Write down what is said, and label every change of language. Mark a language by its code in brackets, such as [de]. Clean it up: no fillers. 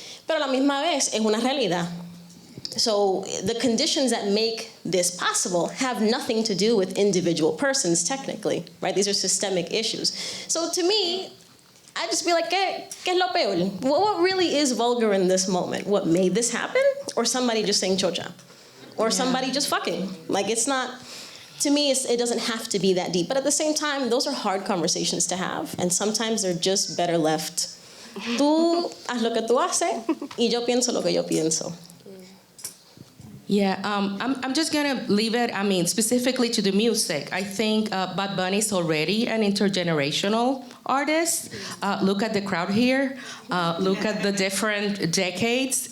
[es] Pero a la misma vez es una realidad. [en] So the conditions that make this possible have nothing to do with individual persons, technically, right? These are systemic issues. So to me, I just be [es] ¿qué es lo peor? [en] What really is vulgar in this moment? What made this happen? Or somebody just saying chocha? Or somebody just fucking? It's not, to me, it doesn't have to be that deep. But at the same time, those are hard conversations to have. And sometimes they're just better left. [es] Tú haz lo que tú haces, y yo pienso lo que yo pienso. [en] Yeah, I'm just gonna leave it, specifically to the music. I think Bad Bunny is already an intergenerational artist. Look at the crowd here. Look at the different decades.